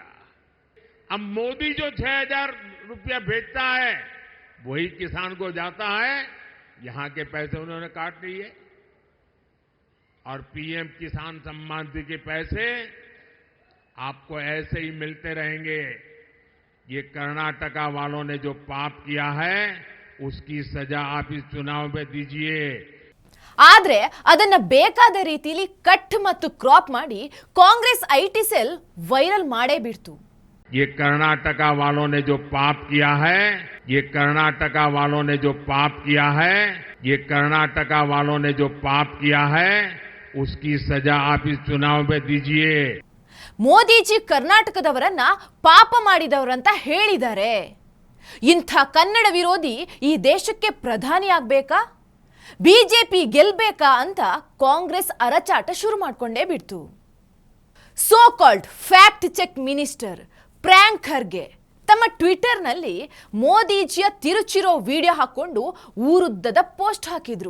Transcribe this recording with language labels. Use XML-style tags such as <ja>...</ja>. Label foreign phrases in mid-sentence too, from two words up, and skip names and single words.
<hi>अब मोदी जो 6,000 रुपया भेजता है वही किसान को जाता है, यहां के पैसे उन्होंने काट लिए, और PM किसान सम्मान निधि के पैसे आपको ऐसे ही मिलते रहेंगे. ये कर्नाटका वालों ने जो पाप किया है उसकी सजा आप इस चुनाव में दीजिए.</hi> <kn>ಆದ್ರೆ ಅದನ್ನ ಬೇಕಾದ ರೀತಿಯಲ್ಲಿ ಕಟ್ ಮತ್ತು ಕ್ರಾಪ್ ಮಾಡಿ ಕಾಂಗ್ರೆಸ್</kn> <en>IT cell</en> <kn>ವೈರಲ್ ಮಾಡೇ ಬಿಡ್ತು.</kn> <hi>ये कर्नाटका वालों ने जो पाप किया है, ये कर्नाटका वालों ने जो पाप किया है, ये कर्नाटका वालों ने जो पाप किया है उसकी सजा आप इस चुनाव में दीजिए.</hi> <kn>ಮೋದಿಜಿ ಕರ್ನಾಟಕದವರನ್ನ ಪಾಪ ಮಾಡಿದವರಂತ ಹೇಳಿದ್ದಾರೆ. ಇಂಥ ಕನ್ನಡ ವಿರೋಧಿ ಈ ದೇಶಕ್ಕೆ ಪ್ರಧಾನಿ ಆಗ್ಬೇಕಾ, ಬಿಜೆಪಿ ಗೆಲ್ಬೇಕಾ ಅಂತ ಕಾಂಗ್ರೆಸ್ ಅರಚಾಟ ಶುರು ಮಾಡ್ಕೊಂಡೇ ಬಿಡ್ತು.</kn> <en>so called fact check minister</en> <kn>ಪ್ರಿಯಾಂಕ್ ಖರ್ಗೆ ತಮ್ಮ ಟ್ವಿಟರ್ನಲ್ಲಿ ಮೋದಿಜಿಯ ತಿರುಚಿರೋ ವಿಡಿಯೋ ಹಾಕೊಂಡು ಊರುದ್ದದ ಪೋಸ್ಟ್ ಹಾಕಿದ್ರು.</kn>